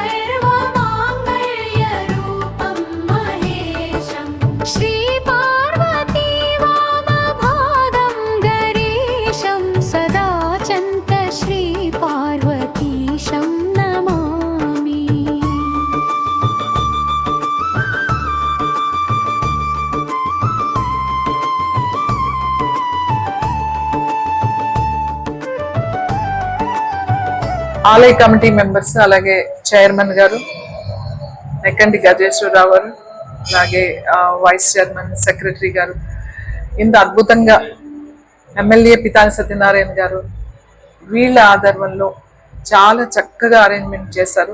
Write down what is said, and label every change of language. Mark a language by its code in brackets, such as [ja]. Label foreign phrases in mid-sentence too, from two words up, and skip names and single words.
[sa] सर्वमाङ्गल्यरूपं महेशं श्रीपार्वती वामभागं गरीशं सदाचन्त श्रीपार्वतीशं नमामि [te] ఆలయ కమిటీ మెంబర్స్ అలాగే చైర్మన్ గారు నెక్కంటి గజేశ్వరరావు గారు అలాగే వైస్ చైర్మన్ సెక్రటరీ గారు ఇంత అద్భుతంగా ఎమ్మెల్యే పితాని సత్యనారాయణ గారు వీళ్ళ ఆధ్వర్యంలో చాలా చక్కగా అరేంజ్మెంట్ చేశారు.